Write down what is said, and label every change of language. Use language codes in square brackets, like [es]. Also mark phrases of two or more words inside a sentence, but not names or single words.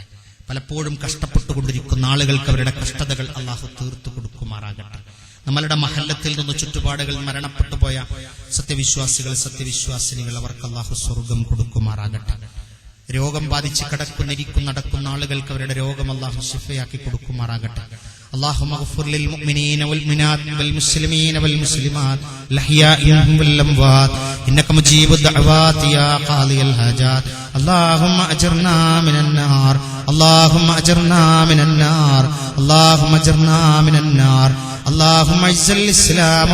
[ml] പലപ്പോഴും കഷ്ടപ്പെട്ടുകൊണ്ടിരിക്കുന്ന ആളുകൾക്ക് അവരുടെ കഷ്ടതകൾ അല്ലാഹു തീർത്തു കൊടുക്കുമാറാകട്ടെ. നമ്മളുടെ മഹല്ലത്തിൽ നിന്ന് ചുറ്റുപാടുകൾ മരണപ്പെട്ടുപോയ സത്യവിശ്വാസികൾ, സത്യവിശ്വാസിനികൾ, അവർക്ക് അല്ലാഹു സ്വർഗം കൊടുക്കുമാറാകട്ടെ. രോഗം ബാധിച്ച് കിടക്കുന്ന നടക്കുന്ന ആളുകൾക്ക് അവരുടെ രോഗം അല്ലാഹു ശിഫയാക്കി കൊടുക്കുമാറാകട്ടെ. [ar] اللهم اغفر للمؤمنين والمؤمنات والمسلمين والمسلمات الأحياء منهم والأموات إنك مجيب الدعوات يا قاضي الحاجات اللهم أجرنا من النار اللهم أجرنا من النار اللهم أجرنا من النار اللهم اعز الإسلام